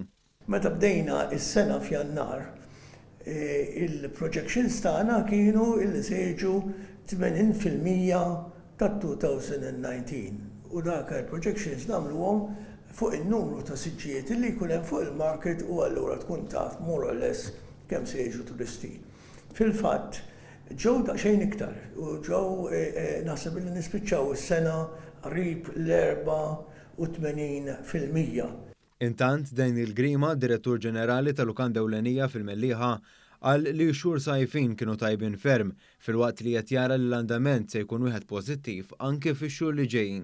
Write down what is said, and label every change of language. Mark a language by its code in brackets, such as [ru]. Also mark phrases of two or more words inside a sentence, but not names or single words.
[mt] Meta bdejna is-sena f'Jannar, il-projections tagħna kienu li se jiġu 80% tat-2019 u dak il-projections nagħmluhom fuq in-numru ta' siġġijiet li jkun hemm fuq il-market u allura tkun taf [en] more or less [mt] kemm se jiġu turisti. Fil-fatt, ġew daqsxejn iktar u ġew naħseb li nispiċċaw is-sena qrib l-84%. Intant Daniel Grima, Direttur Ġenerali tal-Lukanda Ewlenija fil-Mellieħa, qal li xhur sajfin kienu tajbin ferm fil-waqt li qed jara li l-andament se jkun wieħed pożittiv anke fix-xhur li ġejjin.